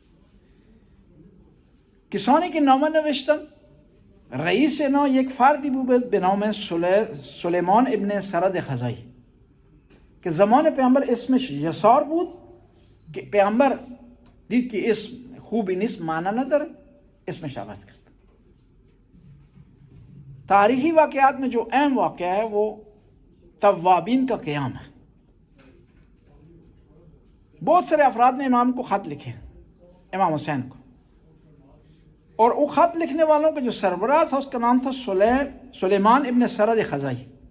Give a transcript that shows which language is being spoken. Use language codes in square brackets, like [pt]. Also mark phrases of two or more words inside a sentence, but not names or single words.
[fa] کسانی که نامه نوشتن رئیس اینا یک فردی بود به نام سلیمان ابن سرد خزائی که زمان پیامبر اسمش یسار بود که پیامبر دید که اسم خوبی نیست، معنی نداره، اسمش عوض کرد. [ur] تاریخی واقعات میں جو اہم واقعہ ہے وہ توابین کا قیام ہے. بہت سارے افراد نے امام کو خط لکھے، امام حسین کو، اور وہ خط لکھنے والوں کا جو سربراہ تھا اس کا نام تھا سلیمان ابن سرد خزائی.